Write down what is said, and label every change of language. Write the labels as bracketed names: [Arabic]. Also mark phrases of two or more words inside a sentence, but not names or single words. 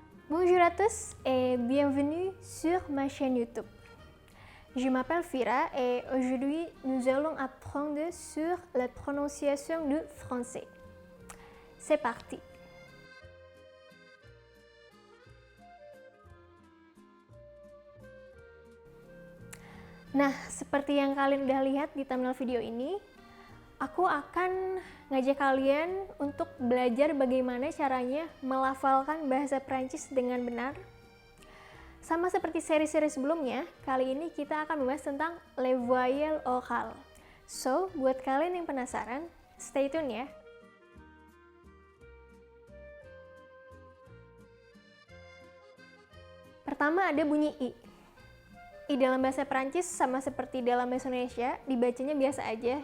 [French] Bonjour à tous et bienvenue sur ma chaîne YouTube. Je m'appelle Fira et aujourd'hui nous allons apprendre sur la prononciation du français. C'est parti. [Indonesian] Nah, seperti yang kalian udah lihat di thumbnail video ini, aku akan ngajak kalian untuk belajar bagaimana caranya melafalkan bahasa Prancis dengan benar. Sama seperti seri-seri sebelumnya, kali ini kita akan membahas tentang [French] les voyelles orales. [Indonesian] So, buat kalian yang penasaran, [English] stay tune [Indonesian] ya. Pertama ada bunyi I. I dalam bahasa Prancis sama seperti dalam bahasa Indonesia, dibacanya biasa aja.